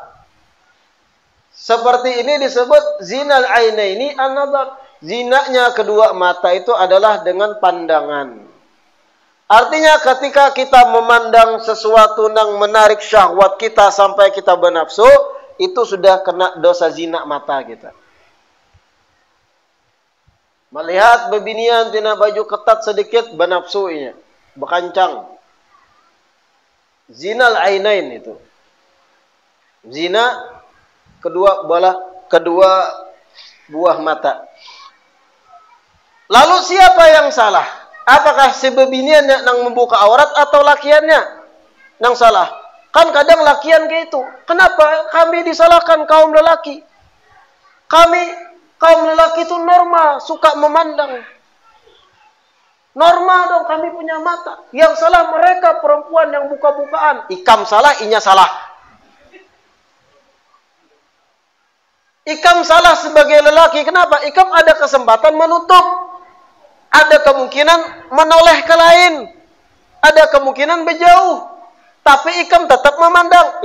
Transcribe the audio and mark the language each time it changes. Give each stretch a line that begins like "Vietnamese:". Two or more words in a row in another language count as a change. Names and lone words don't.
Indonesian: Seperti ini disebut
Arabic: زنا العينين النظر.
Indonesian: Zinanya kedua mata itu adalah dengan pandangan. Artinya ketika kita memandang sesuatu yang menarik syahwat kita sampai kita bernafsu, itu sudah kena dosa zina mata kita. Melihat bebinian tina baju ketat sedikit bernafsunya, berkancang.
Arabic: زنا العينين
Indonesian: itu. Zina kedua buah mata. Lalu siapa yang salah? Apakah si bebinian yang membuka aurat atau lakiannya yang salah? Kan kadang lakian kayak itu. Kenapa kami disalahkan kaum lelaki? Kami kaum lelaki itu normal, suka memandang. Normal dong, kami punya mata. Yang salah mereka perempuan yang buka-bukaan.
Banjar: Ikam salah, inya salah.
Indonesian: Ikam salah sebagai lelaki. Kenapa? Ikam ada kesempatan menutup. Ada kemungkinan menoleh ke lain. Ada kemungkinan berjauh. Tapi ikam tetap memandang.